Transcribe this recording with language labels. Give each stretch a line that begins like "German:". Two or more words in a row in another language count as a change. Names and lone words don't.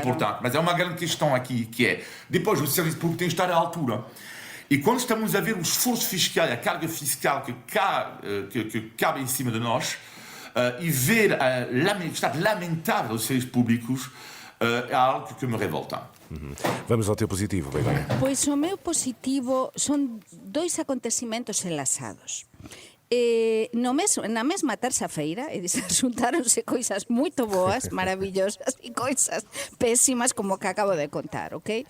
Portuguese: importante, mas é uma grande questão aqui, que é, depois o serviço público tem que estar à altura. E quando estamos a ver o esforço fiscal, a carga fiscal que cabe em cima de nós, e ver o estado lamentável dos serviços públicos, é algo que me revolta. Vamos ao teu positivo, Begonha.
Galician: Pois o meu positivo son 2 acontecimentos enlazados. Na mesma terça-feira, xuntáronse coisas moito boas, maravillosas, e coisas pésimas como que acabo de contar, ok?